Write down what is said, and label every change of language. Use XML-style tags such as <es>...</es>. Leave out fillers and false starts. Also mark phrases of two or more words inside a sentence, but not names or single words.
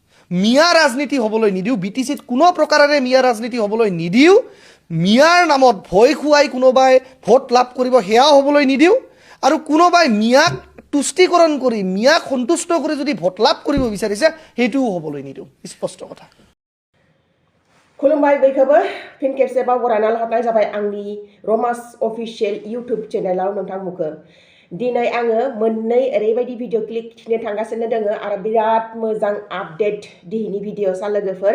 <as>মিয়া ৰাজনীতি হ'বলৈ নিদিওঁ, BTCত কোনো প্ৰকাৰেৰে মিয়া ৰাজনীতি হ'বলৈ নিদিওঁ, মিয়াৰ নামত ভয় খুৱাই কোনোবাই ভোট লাভ কৰিব সেয়াও হ'বলৈ নিদিওঁ, আৰু কোনোবাই মিয়াক তুষ্টিকৰণ কৰি মিয়াক সন্তুষ্ট কৰি যদি ভোট লাভ কৰিব বিচাৰিছে সেইটোও হ'বলৈ নিদিওঁ। স্পষ্ট কথা।</as> <brx>खुलुमबाय बयखौबो फिन खेबसेबाव बरायना लाहरनाय जाबाय आंनि रमास</brx> <en>official YouTube channelआव</en> <brx>नोंथांमोनखौ। दिनै आङो मोननै ओरैबायदि</brx> <en>video clip</en> <brx>खिथिनो थांगासिनो दोङो आरो बिराद मोजां आपडेट दिनैनि भिडिअसा लोगोफोर।</brx>